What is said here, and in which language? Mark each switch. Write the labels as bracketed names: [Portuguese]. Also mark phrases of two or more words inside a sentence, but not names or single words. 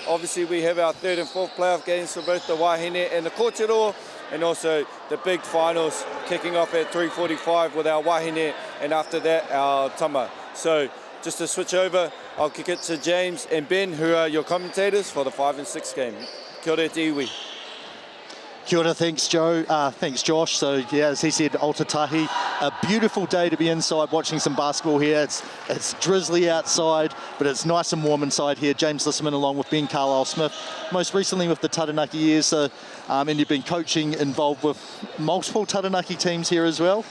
[English] Obviously we have our 3rd and 4th playoff games for both the Wahine and the Kōtiro, and also the big finals kicking off at 3:45 with our Wahine, and after that our Tama. So just to switch over, I'll kick it to James and Ben, who are your commentators for the 5 and 6 game. [Māori] Kia ora te iwi. Kia ora, [English] thanks Joe, thanks Josh. So yeah, as he said, Aotearoa, a beautiful day to be inside watching some basketball here. It's drizzly outside, but it's nice and warm inside here. James Lisserman along with Ben Carlisle-Smith, most recently with the Taranaki years, so, and you've been coaching, involved with multiple Taranaki teams here as well?